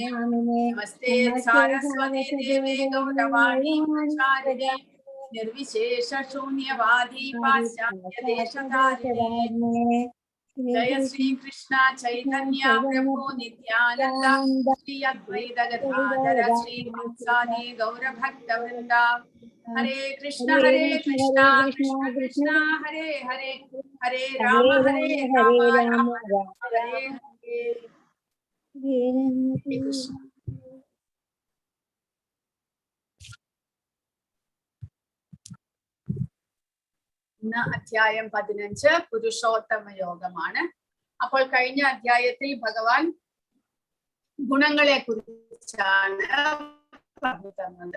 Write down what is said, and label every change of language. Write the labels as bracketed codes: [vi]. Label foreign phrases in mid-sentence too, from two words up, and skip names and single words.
[sa] नमस्ते सरस्वती देवे गौरवाणी आचारिणे निर्विशेष शून्यवादी पाश्चात्य देशतारिणे जय श्री कृष्ण चैतन्य प्रभु नित्यानन्द श्री अद्वैत गदाधर श्री वत्सादि गौर भक्त वृन्द हरे कृष्ण कृष्ण कृष्ण हरे हरे हरे राम राम राम हरे हरे. Krishna. [ml] ഇന്ന് അധ്യായം 15 പുരുഷോത്തമ യോഗമാണ്. അപ്പോൾ കഴിഞ്ഞ അധ്യായത്തിൽ ഭഗവാൻ ഗുണങ്ങളെ കുറിച്ചാണ് പറഞ്ഞു തന്നത്.